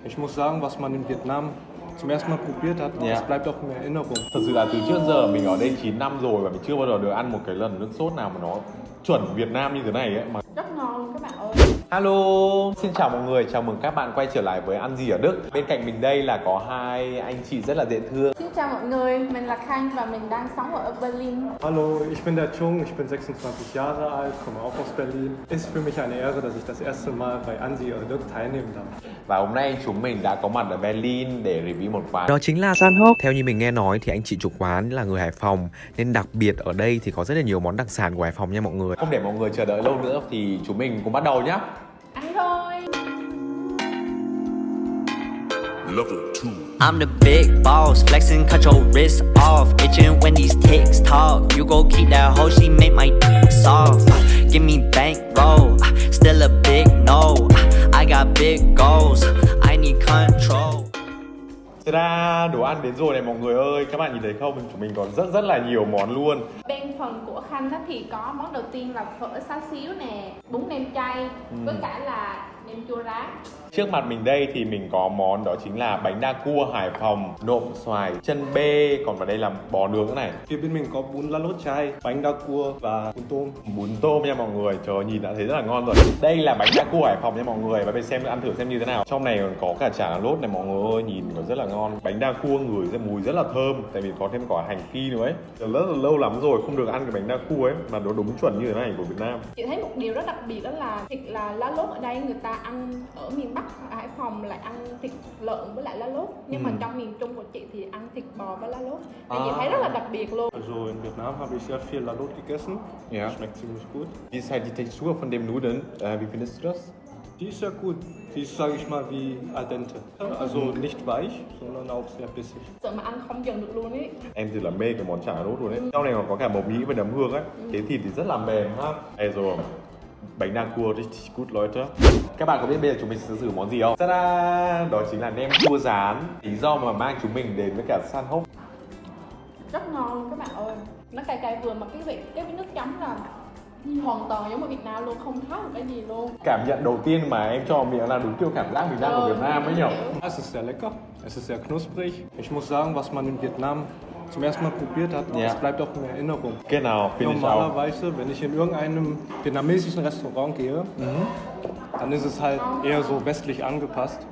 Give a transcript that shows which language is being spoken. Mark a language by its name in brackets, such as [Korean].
[German] Ich muss sagen, was man in Vietnam zum ersten Mal probiert hat, das bleibt auch in Erinnerung. [Vietnamese] Thật sự là từ trước giờ mình ở đây 9 năm rồi và mình chưa bao giờ được ăn một cái lần nước sốt nào mà nó chuẩn Việt Nam như thế này ấy mà. Rất ngon luôn các bạn ơi. Hello, xin chào mọi người, chào mừng các bạn quay trở lại với Ăn gì ở Đức. Bên cạnh mình đây là có hai anh chị rất là dễ thương. Xin chào mọi người, mình là Khanh và mình đang sống ở Berlin. [German] Hallo, ich bin der Chung, ich bin 26 Jahre alt, komme auch aus Berlin. Ist für mich eine Ehre, dass ich das erste Mal bei Ansi ở Đức teilnehmen darf. [Vietnamese] Và hôm nay chúng mình đã có mặt ở Berlin để review một quán. Đó chính là Sanhok. Theo như mình nghe nói thì anh chị chủ quán là người Hải Phòng, nên đặc biệt ở đây thì có rất là nhiều món đặc sản của Hải Phòng nha mọi người. Không để mọi người chờ đợi lâu nữa thì chúng mình cùng bắt đầu nhé. Ăn thôi. [English] Level 2. I'm the big boss, flexing, cut your wrist off. Itching when these ticks talk. You go keep that hoe, she make my dick soft. Give me bankroll, still a big no. I got big goals, I need control. [Vietnamese] Ta-da, đồ ăn đến rồi này mọi người ơi. Các bạn nhìn thấy không? Chúng mình còn rất là nhiều món luôn. Bên phần của Khanh đó thì có món đầu tiên là phở xá xíu nè, bún nem chay, với cả là nem chua rán. Trước mặt mình đây thì mình có món đó chính là bánh đa cua Hải Phòng, nộm xoài, chân bê, còn vào đây là bò nướng này. Phía bên mình có bún lá lốt chai, bánh đa cua và bún tôm. Bún tôm nha mọi người, trời ơi, nhìn đã thấy rất là ngon rồi. Đây là bánh đa cua Hải Phòng nha mọi người, và bên xem ăn thử xem như thế nào. Trong này còn có cả chả lá lốt này mọi người ơi, nhìn nó rất là ngon. Bánh đa cua ngửi ra mùi rất là thơm, tại vì có thêm cả hành phi nữa ấy. Rất là lâu lắm rồi không được ăn cái bánh đa cua ấy, mà nó đúng chuẩn như thế này của Việt Nam. Chị thấy một điều rất đặc biệt đó là thịt là lá lốt ở đây người ta ăn ở miền Bắc ở Hải Phòng lại ăn thịt lợn với lại lá lốt, nhưng mà trong miền Trung của chị thì ăn thịt bò với lá lốt. Thì chị thấy rất là đặc biệt luôn. [German] Also in Vietnam habe ich sehr viel lá lốt gegessen. Ja. Schmeckt ziemlich gut. Wie ist halt die Textur von dem Nudeln? Wie findest du das? Die ist sehr gut. Die ist, sage ich mal, wie al dente. Also nicht weich, sondern auch sehr bissig. [Vietnamese] Sợ mà ăn không dần được luôn ấy. Em thì là mê cái món chả lá lốt luôn đấy. Trong này còn có cả mộc nhĩ và nấm hương ấy. Cái thịt thì rất là mềm ha. Đây rồi. Bánh đa cua [German] richtig gut Leute. [Vietnamese] Các bạn có biết bây giờ chúng mình sẽ sử món gì không? Ta-da! Đó chính là nem chua rán. Lý do mà mang chúng mình đến với cả Sanhok. Rất ngon luôn các bạn ơi. Nó cay cay vừa mà cái nước chấm là hoàn toàn giống ở Việt Nam luôn, không khác một cái gì luôn. Cảm nhận đầu tiên mà em cho miệng là đúng kiểu cảm giác mình đang ở Việt Nam ấy nhỉ? [German] Es ist sehr lecker, es ist sehr knusprig. Ich muss sagen, was man in Vietnam zum ersten Mal probiert hat, das bleibt auch in Erinnerung. Genau, finde ich auch. Normalerweise, wenn ich in irgendeinem vietnamesischen Restaurant gehe, dann ist es halt eher so westlich angepasst.